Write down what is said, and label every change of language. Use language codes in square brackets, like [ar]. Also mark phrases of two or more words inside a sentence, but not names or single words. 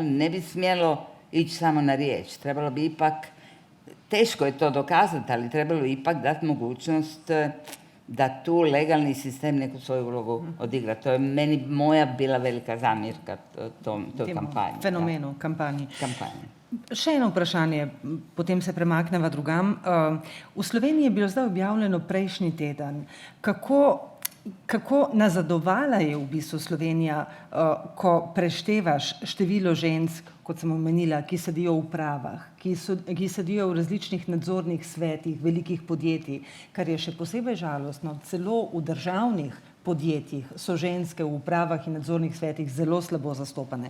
[hr] Ne bi smjelo ići samo na riječ. Trebalo bi ipak, teško je to dokazati, ali trebalo bi ipak dati mogućnost da tu legalni sistem neku svoju ulogu odigra. To je meni moja bila velika zamjerka toj kampanji. Fenomenu kampanje. [sl] Še eno vprašanje, potem se premakneva drugam. V Sloveniji je bilo zdaj objavljeno prejšnji teden, kako nazadovala je v bistvu Slovenija, ko preštevaš število žensk, kot sem omenila, ki sedijo v upravah, ki sedijo v različnih nadzornih svetih velikih podjetij, kar je še posebej žalostno, celo v državnih podjetjih so ženske v upravah in nadzornih svetih zelo slabo zastopane.